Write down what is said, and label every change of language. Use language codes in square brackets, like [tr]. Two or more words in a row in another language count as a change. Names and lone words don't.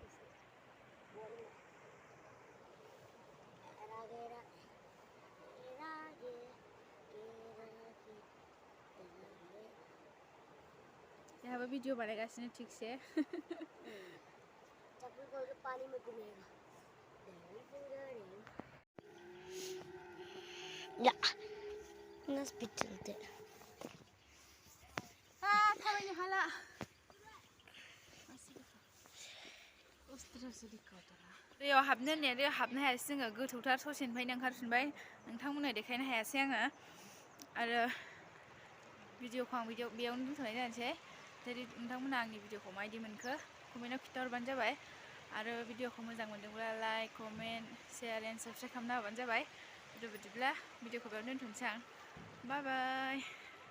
[hi] यहाँ वीडियो बनाएगासिनो ठीक से चप्पल खोल के पानी में घूमेगा या ना स्पीड चलते [brx] थाबायनो हाला दैयाव हाबनो होननाया दैयाव हाबनो हायासै जोङो गोथौथार ससेनिफ्रायनो ओंखारफिनबाय नोंथांमोननो देखायनो हायासै आङो आरो भिडिअखौ आं बेयावनो दोनथ'नाय जानोसै जुदि नोंथांमोना आंनि भिडिअखौ माबायदि मोनखो कमेन्टआव खिन्थाहरबानो जाबाय आरो भिडिअखौ मोजां मोनदोंब्ला [en] like comment share and subscribe [brx] खालामना होबानो जाबाय बिदिब्ला भिडिअखौ बेयावनो दोनथ'नोसै आं [en] bye bye